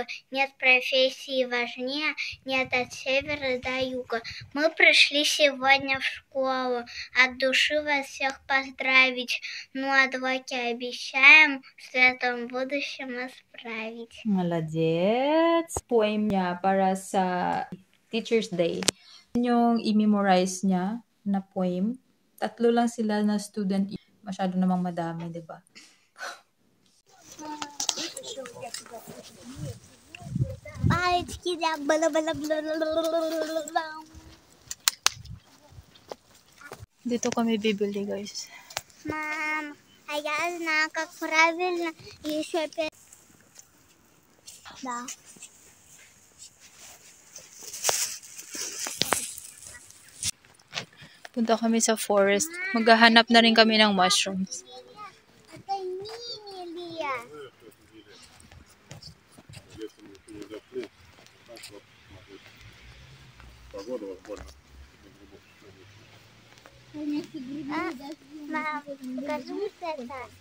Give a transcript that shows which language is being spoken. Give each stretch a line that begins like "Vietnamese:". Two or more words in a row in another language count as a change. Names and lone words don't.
Russian: Нет профессии важнее, нет от севера до юга. Мы пришли сегодня в школу, от души вас всех поздравить. Ну а двойки обещаем в светлом будущем исправить. Молодец!
Filipino: Poem niya para sa
English: Teacher's Day.
Filipino: Yung i-memorize niya na poem. 3 lang sila na student. Masyado namang madami, di ba?
Russian: Пальчики, да, бла-бла-бла-бла-бла-бла-бла.
Filipino: Dito kami bibili, guys.
Russian: Мам, а я знаю, как правильно еще Да.
Filipino: Punta kami sa forest. Maghahanap na rin kami ng mushrooms.
Russian: Это мини-лия. Мам, покажи вот это.